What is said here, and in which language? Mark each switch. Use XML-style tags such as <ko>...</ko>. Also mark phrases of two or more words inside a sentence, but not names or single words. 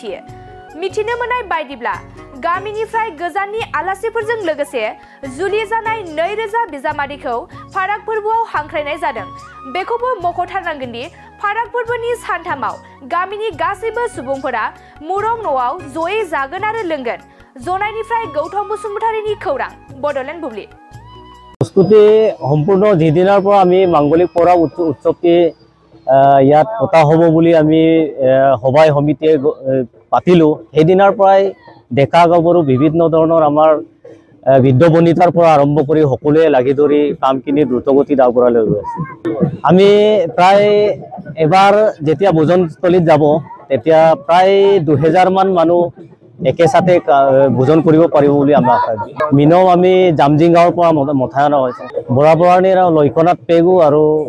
<brx>मिथिनो मोननाय बायदिब्ला गामिनिफ्राय गोजाननि आलासिफोरजों लोगोसे जुलि जानाय 2000 बिजामादैखौ फाराग फोरबोआव हांख्रायनाय जादों बेखौबो मख'थारनांगोन दि फाराग फोरबोनि सानथामाव गामिनि गासैबो सुबुंफोरा मुरं न'आव जयै जागोन आरो लोंगोन जनायनिफ्राय गौतम बसुमतारीनि खौरां बडलेण्ड बुब्लि</brx> <as>প্ৰস্তুতি সম্পূৰ্ণ যিদিনাৰ পৰা আমি মাঙ্গলিক পৰব উৎসৱটি ইয়াত পতা হ'ব বুলি আমি সভাই সমিতিয়ে পাতিলো সেইদিনাৰ পৰাই ডেকা গাভৰু বিভিন্ন ধৰণৰ আমাৰ বৃদ্ধ বনিতাৰ পৰা আৰম্ভ কৰি সকলোৱে লাগি ধৰি কামখিনি দ্ৰুতগতিত আগবঢ়াই লৈ আছে আমি প্ৰায় এবাৰ যেতিয়া ভোজনস্থলীত যাব তেতিয়া প্ৰায় 2000 মান মানুহ একেসাথে ভোজন কৰিব পাৰিব বুলি আমি আশা মিনম আমি জামজিং গাঁৱৰ পৰা মথায়না হৈছে বৰাবৰণিৰ লয়কনাথ পেগু আৰু</as>